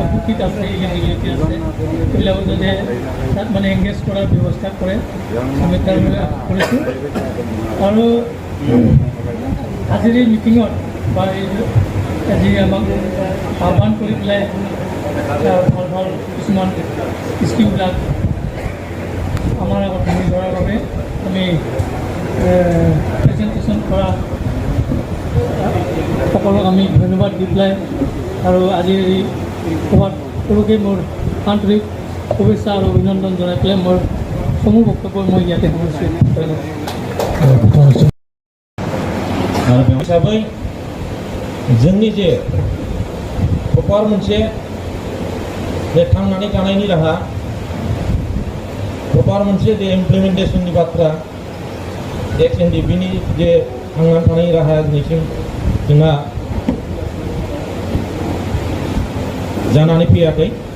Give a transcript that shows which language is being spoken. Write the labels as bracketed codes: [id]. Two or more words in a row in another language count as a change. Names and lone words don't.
[as] শিক্ষিত আছে এলিজিবিলিটি আছে সেইবিলাকো যাতে তাত মানে এংগেজ কৰাৰ ব্যৱস্থা কৰে আমি তাৰ বাবে আশা কৰিছোঁ আৰু আজিৰ এই মিটিঙত বা আজি আমাক আহ্বান কৰি পেলাই ভাল ভাল কিছুমান স্কিমবিলাক আমাৰ আগত দাঙি ধৰাৰ বাবে আমি প্ৰেজেণ্টেশ্যন কৰা সকলক আমি ধন্যবাদ দি পেলাই আৰু আজিৰ এই সভাত সকলোকে মোৰ আন্তৰিক শুভেচ্ছা আৰু অভিনন্দন জনাই পেলাই মোৰ সমূহ বক্তব্য মই ইয়াতে সামৰিছোঁ [brx] आरो बे हिसाबै जोंनि जे प्रपार मोनसे जे थांनानै थानायनि राहा प्रपार मोनसे जे इमप्लिमेन्टेसननि बाथ्रा XNDBनि जे थांनानै थानायनि राहा दिनैसिम जोंहा जानानै फैयाखै